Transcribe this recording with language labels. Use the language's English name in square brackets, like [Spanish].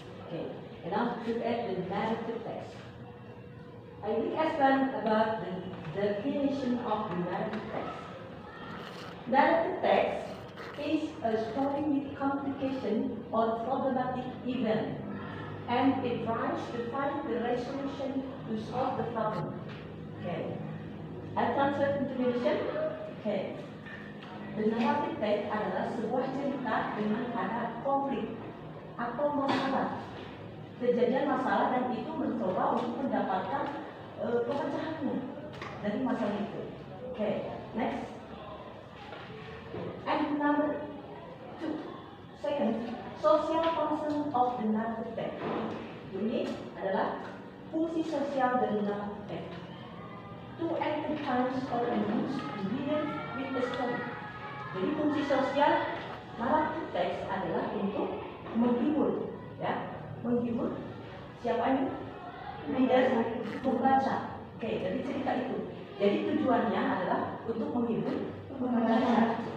[English] Okay, and now look at the narrative text. I will explain about the definition of the narrative text. Narrative text is a story with complication or problematic event, and it tries to find the resolution to solve the problem. Okay. I translate into Indonesian. Okay. [Indonesian] The narrative text adalah sebuah cerita dengan ada konflik atau masalah, kejadian masalah, dan itu mencoba untuk mendapatkan pemecahannya dari masalah itu. [English] Okay, next. And number 2, second, social function of the narrative text. [Indonesian] Ini adalah fungsi sosial dari narrative text. [English] To entertain or amuse the reader with the story. [Indonesian] Jadi fungsi sosial narrative text adalah untuk menghibur, ya, menghibur siapa ini? Reader, membaca. Oke, jadi cerita itu. Jadi tujuannya adalah untuk menghibur pembaca.